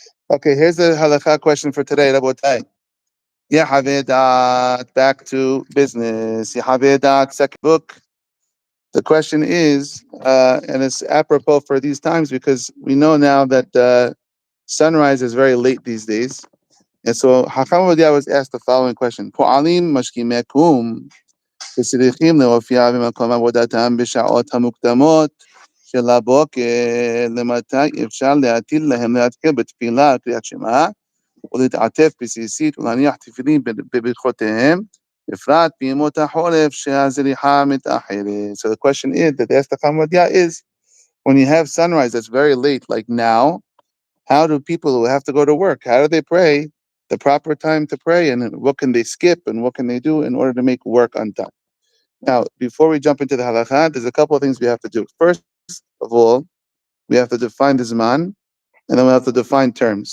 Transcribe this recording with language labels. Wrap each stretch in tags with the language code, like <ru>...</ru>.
<en>Okay, here's the halakha question for today, Rabotai. Yehave daat, back to business. Yehave daat, second book. The question is, and it's apropos for these times because we know now that sunrise is very late these days. And so Hakam Ovadia was asked the following question.</en> <he>Po'alim mashkimekum וצריכים להופיע במקום עבודתם בשעות המוקדמות של הבוקר, למתי אפשר להטיל להם להתחיל בתפילה קריאת שמע ולהתעטף בסיסית ולהניח תפילין בברכותיהם, בפרט בימות החורף שהזריחה מתאחרת.</he> <en>So the question is, that asked the Chamodia is, when you have sunrise that's very late, like now, how do people who have to go to work, how do they pray the proper time to pray, and what can they skip and what can they do in order to make work on time? Now, before we jump into the halakha, there's a couple of things we have to do. First of all, we have to define the zman, and then we have to define terms.</en>